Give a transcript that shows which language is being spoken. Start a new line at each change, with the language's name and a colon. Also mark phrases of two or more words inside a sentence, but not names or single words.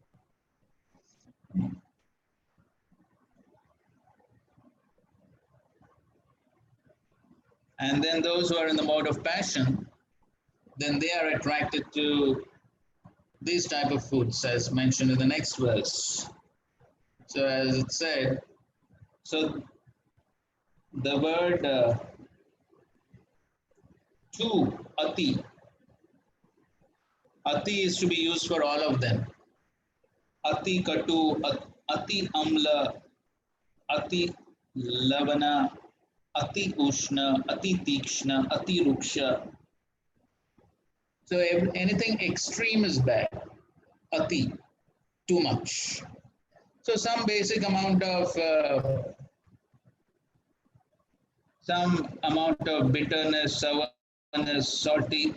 English: And then those who are in the mode of passion, then they are attracted to these type of foods as mentioned in the next verse. So as it said, so the word tu, ati is to be used for all of them.
Sanskrit: Ati katu, ati amla, ati lavana, ati ushna, ati tikshna, ati ruksha.
English: So anything extreme is bad. Ati, too much. So some basic amount of bitterness, sourness, salty.